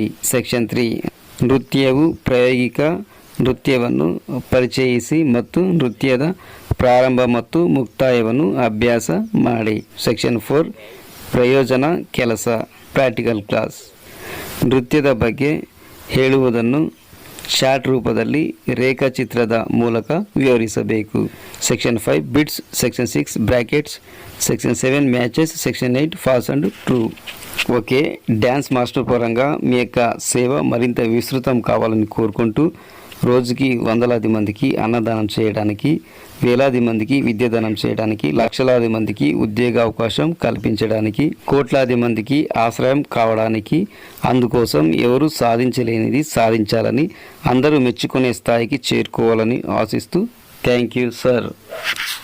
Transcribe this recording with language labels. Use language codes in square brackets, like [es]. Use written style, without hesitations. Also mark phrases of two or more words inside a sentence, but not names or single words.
[kn] ಸೆಕ್ಷನ್ 3 ನೃತ್ಯವು ಪ್ರಾಯೋಗಿಕ ನೃತ್ಯವನ್ನು ಪರಿಚಯಿಸಿ ಮತ್ತು ನೃತ್ಯದ ಪ್ರಾರಂಭ ಮತ್ತು ಮುಕ್ತಾಯವನ್ನು ಅಭ್ಯಾಸ ಮಾಡಿ. ಸೆಕ್ಷನ್ 4 ಪ್ರಯೋಜನ ಕೆಲಸ [en] practical class. [kn] ನೃತ್ಯದ ಬಗ್ಗೆ ಹೇಳುವುದನ್ನು ಚಾರ್ಟ್ ರೂಪದಲ್ಲಿ ರೇಖಾಚಿತ್ರದ ಮೂಲಕ ವಿವರಿಸಬೇಕು. [te] సెక్షన్ 5 బిట్స్, సెక్షన్ 6 బ్రాకెట్స్, సెక్షన్ 7 మ్యాచెస్, సెక్షన్ 8 [en] false and true. [te] ఓకే, [en] dance master [te] పరంగా మీ యొక్క సేవ మరింత విస్తృతం కావాలని కోరుకుంటూ రోజుకి వందలాది మందికి అన్నదానం చేయడానికి, వేలాది మందికి విద్యాదానం చేయడానికి, లక్షలాది మందికి ఉద్యోగ అవకాశం కల్పించడానికి, కోట్లాది మందికి ఆశ్రయం కావడానికి, అందుకోసం ఎవరు సాధించలేనిది సాధించాలని, అందరూ మెచ్చుకునే స్థాయికి చేరుకోవాలని ఆశిస్తూ [en] thank you sir.